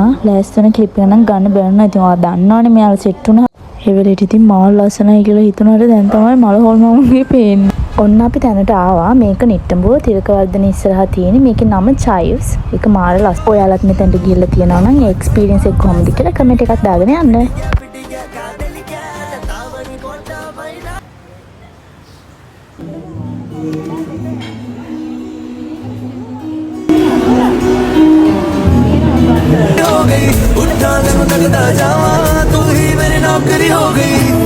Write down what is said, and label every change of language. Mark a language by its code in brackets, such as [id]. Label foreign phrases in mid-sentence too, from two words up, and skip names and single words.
[si] ලෑස්ති වෙන ක්ලිප් එක නම් ගන්න බැලුණා. ඉතින් ඔයා දන්නවනේ මෙයාලා සෙට් වුණා. ඒ වෙලෙට ඉතින් මාල් ලස්සනයි කියලා හිතුණාට දැන් තමයි මල හොල්මන්ගේ පේන්නේ. ඔන්න අපි තැනට ආවා. මේක නිට්ටඹුව තිලකවර්ධන ඉස්සරහා තියෙන. මේකේ නම චයිව්ස්. ඒක මාර ලස්සනයි. ඔයාලත් මෙතනට ගිහිල්ලා තියෙනවා නම් ඒ එක්ස්පීරියන්ස් එක කොහොමද කියලා කමෙන්ට් එකක් දාගෙන යන්න. [hi] उठा दे लगता जावा तू ही मेरी नौकरी हो गई।